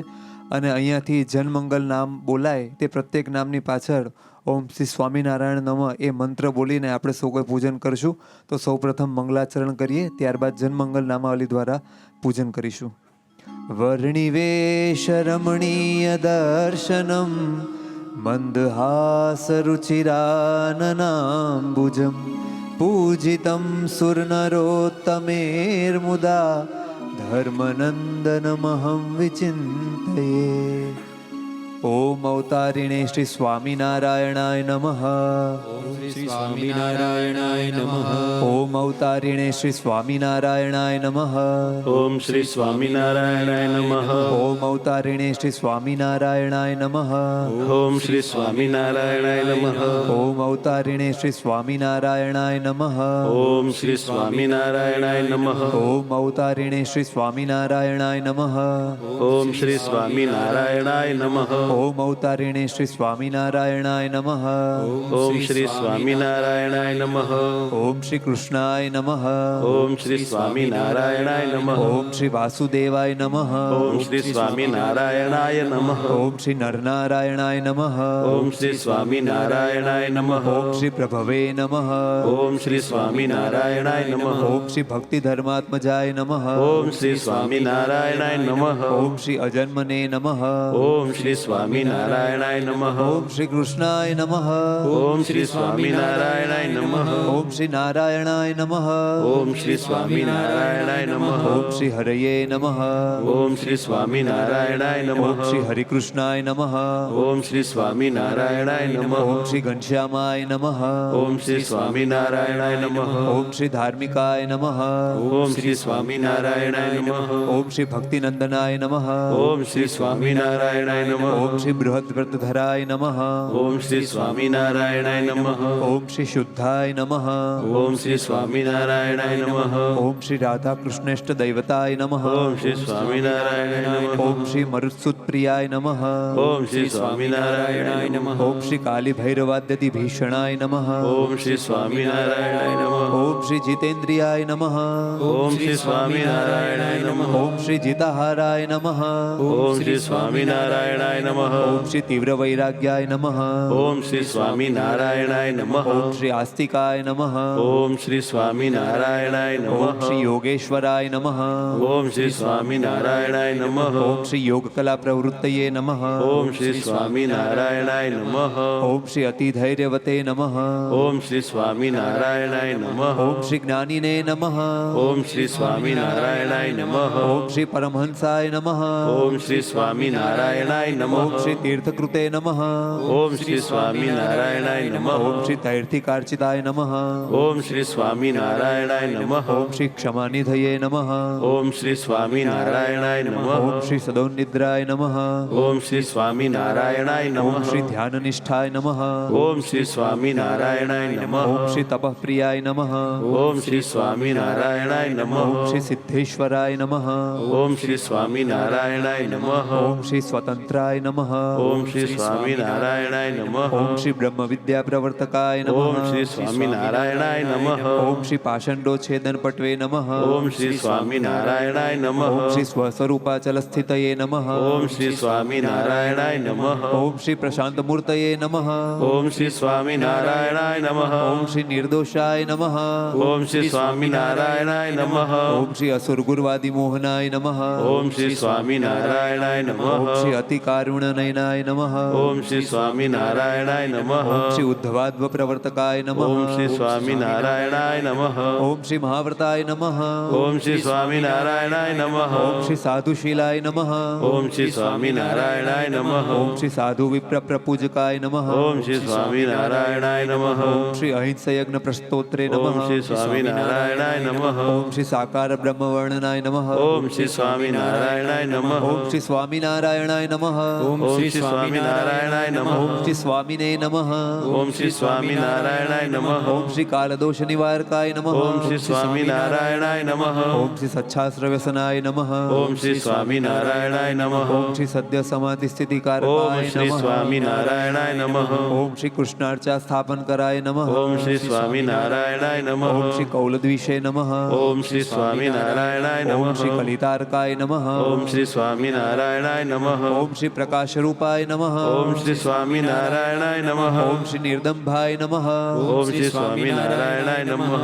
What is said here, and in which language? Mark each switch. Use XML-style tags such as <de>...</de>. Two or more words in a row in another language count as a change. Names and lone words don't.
<gu>અને અહીંયાથી જનમંગલ નામ બોલાય તે પ્રત્યેક નામની પાછળ</gu> <sa>ઓમ શ્રી સ્વામિનારાયણ નમઃ</sa> <gu>એ મંત્ર બોલીને આપણે સૌ કોઈ પૂજન કરશું. તો સૌપ્રથમ મંગલાચરણ કરીએ, ત્યારબાદ જનમંગલ નામાવલી દ્વારા પૂજન કરીશું.</gu> <sa>વર્ણિવેશ રમણીય દર્શનમ मन्दहासरुचिराननाम्बुजं पूजितं सुरनरोत्तमेर्मुदा धर्मनन्दनमहं विचिन्तये. ओम अवतारिणे श्री स्वामीनारायणाय नमः. श्री स्वामीनारायणाय नमः. ओम अवतारिणे श्री स्वामीनारायणाय नमः. ઓમ શ્રી સ્વામિનારાયણાય નમઃ. ओम अवतारिणे श्री स्वामीनारायणाय नमः. ઓમ શ્રી સ્વામિનારાયણાય નમઃ. ओम अवतारिणे श्री स्वामीनारायणाय नमः. ઓમ શ્રી સ્વામિનારાયણાય નમઃ. ओम अवतारिणे श्री स्वामीनारायणाय नमः. ઓમ શ્રી સ્વામિનારાયણાય નમઃ. ओम अवतारिणे श्री स्वामीनारायणाय नमः. ઓમ શ્રી સ્વામિનારાયણાય નમઃ. ओम श्री कृष्णाय नमः. ઓમ શ્રી સ્વામિનારાયણાય નમઃ. ओम श्री वासुदेवाय नमः. ઓમ શ્રી સ્વામિનારાયણાય નમઃ. ओम श्री नरनारायणाय नमः. ઓમ શ્રી સ્વામિનારાયણાય નમઃ. ओम श्री प्रभवे नमः. ઓમ શ્રી સ્વામિનારાયણાય નમઃ. ओम श्री भक्ति धर्मात्मजाय नमः. ઓમ શ્રી સ્વામિનારાયણાય નમઃ. ओम श्री अजन्मने नमः. ઓમ શ્રી સ્વામિનારાયણાય નમઃ. ओम श्री कृष्णाय नमः. ઓમ શ્રી સ્વામિનારાયણાય નમઃ. ओम श्री नारायणाय नमः. ઓમ શ્રી સ્વામિનારાયણાય નમઃ. ओम श्री हरये नमः. ઓમ શ્રી સ્વામિનારાયણાય ओम નમઃ. श्री हरिकृष्णाय नमः. ઓમ શ્રી સ્વામિનારાયણાય નમઃ. ओम श्री घनश्यामाय नमः. ઓમ શ્રી સ્વામિનારાયણાય નમઃ. ओम श्री धार्मिकाय नमः. ઓમ શ્રી સ્વામિનારાયણાય નમઃ. ओम श्री भक्तिनंदनाय नमः. ઓમ શ્રી સ્વામિનારાયણાય નમઃ. ओम श्री बृहद्व्रतधराय नमः. ઓમ શ્રી સ્વામિનારાયણાય નમઃ. ओम श्री शुद्धाय नमः. ઓમ શ્રી સ્વામિનારાયણાય નમઃ. ओम श्री राधा कृष्णेष्ट दैवताय नमः. ઓમ શ્રી સ્વામિનારાયણાય નમઃ. ओम श्री मरुत्सुतप्रियाय नमः. ઓમ શ્રી સ્વામિનારાયણાય નમઃ. ओम श्री काली भैरवाद्यति भीषणाय नमः. ઓમ શ્રી સ્વામિનારાયણાય નમઃ. ओम श्री जितेन्द्रियाय नमः. ઓમ શ્રી સ્વામિનારાયણાય નમઃ. ओम श्री जिताहाराय नमः. ઓમ શ્રી સ્વામિનારાયણાય નમઃ. ओम श्री तीव्र वैराग्याय नमः. ઓમ શ્રી સ્વામિનારાયણાય નમઃ. ओम श्री आस्तिकाय नमः. ઓમ શ્રી સ્વામિનારાયણાય ओम નમઃ. श्री योगेश्वराय नमः. ઓમ શ્રી સ્વામિનારાયણાય નમઃ. ओम श्री योगकला प्रवृत्तये नमः. ઓમ શ્રી સ્વામિનારાયણાય નમઃ. ओम श्री अतिधैर्यवते नमः. ઓમ શ્રી સ્વામિનારાયણાય નમઃ. ओम श्री ज्ञानिने नमः. ઓમ શ્રી સ્વામિનારાયણાય નમઃ. ओम श्री परमहंसाय नमः. ઓમ શ્રી સ્વામિનારાયણાય નમઃ. ओम श्री तीर्थकृते नमः. ઓમ શ્રી સ્વામિનારાયણાય નમઃ. ओम श्री तैर्थिकार्चिताय नमः. ઓમ શ્રી સ્વામિનારાયણાય નમઃ. ओम श्री क्षमानिधये नमः. ઓમ શ્રી સ્વામિનારાયણાય નમઃ. ओम श्री सदोन्निद्राय नमः. ઓમ શ્રી સ્વામિનારાયણાય ओम નમઃ. श्री ध्याननिष्ठाय नमः. ઓમ શ્રી સ્વામિનારાયણાય નમઃ. ओम श्री तपःप्रियाय नमः. ઓમ શ્રી સ્વામિનારાયણાય નમઃ. ओम श्री सिद्धेश्वराय नमः. ઓમ શ્રી સ્વામિનારાયણાય નમઃ. ओम श्री स्वतंत्राय नमः. ઓમ શ્રી સ્વામિનારાયણાય નમઃ. ओम श्री ब्रह्म विद्या प्रवर्तकाय नमः. ઓમ શ્રી સ્વામિનારાયણાય નમઃ. ओम श्री पाषंडोच्छेदन पटवे नमः. ઓમ શ્રી સ્વામિનારાયણાય નમઃ. ओम श्री स्वस्वरूपाचल स्थितये नमः. ઓમ શ્રી સ્વામિનારાયણાય નમઃ. ओम श्री प्रशांत मूर्तये नमः. ઓમ શ્રી સ્વામિનારાયણાય નમઃ. ओम श्री निर्दोषाय नमः. ઓમ શ્રી સ્વામિનારાયણાય નમઃ. ओम श्री असुर गुरुवादि मोहनाय नमः. ઓમ શ્રી સ્વામિનારાયણાય ओम નમઃ. श्री अति कारुण्य नयनाय नमः. ઓમ શ્રી સ્વામિનારાયણાય નમઃ. ओम श्री उद्धवाद्व प्रवर्तकाय नमः. ઓમ શ્રી સ્વામિનારાયણાય નમઃ. ओम श्री महाव्रताय नमः. ઓમ શ્રી સ્વામિનારાયણાય નમઃ. ओम श्री साधुशीलाय नमः. ઓમ શ્રી સ્વામિનારાયણાય નમઃ. ओम श्री साधु विप्र प्रपूजकाय नमः. ઓમ શ્રી સ્વામિનારાયણાય નમઃ. ओम श्री अहिंस यज्ञ प्रस्तोत्रे ઓમ नमः. શ્રી સ્વામિનારાયણાય નમઃ. ओम श्री साकार ब्रह्मवर्णनाय नमः. ઓમ શ્રી સ્વામિનારાયણાય નમઃ. ओम श्री स्वामीनारायणाय नमः. ઓમ શ્રી સ્વામિનારાયણાય નમઃ. ओम श्री स्वामिने नमः. ઓમ શ્રી સ્વામિનારાયણાય નમઃ. ओम श्री कालदोष निवारकाय नमः. ઓમ શ્રી સ્વામિનારાયણાય નમઃ. ओम श्री सच्छास्त्रव्यसनाय नमः. ઓમ શ્રી સ્વામિનારાયણાય નમઃ. ओम श्री सद्य समाधि स्थिति ઓમ कारकाय શ્રી नमः. સ્વામિનારાયણાય નમઃ. ओम श्री कृष्णार्चा स्थापन कराय नमः. ઓમ શ્રી સ્વામિનારાયણાય ओम નમઃ. श्री कौलद्विषे नमः. ઓમ શ્રી સ્વામિનારાયણાય ओम નમઃ. श्री कलितार्काय नमः. ઓમ શ્રી સ્વામિનારાયણાય નમઃ. ओम श्री प्रकाश रूपाय नमः. ઓમ શ્રી સ્વામિનારાયણાય નમઃ. ओम श्री निर्दम्भाय ફલપ્રદાય નમઃ. ઓમ શ્રી સ્વામિનારાયણાય નમઃ.</sa>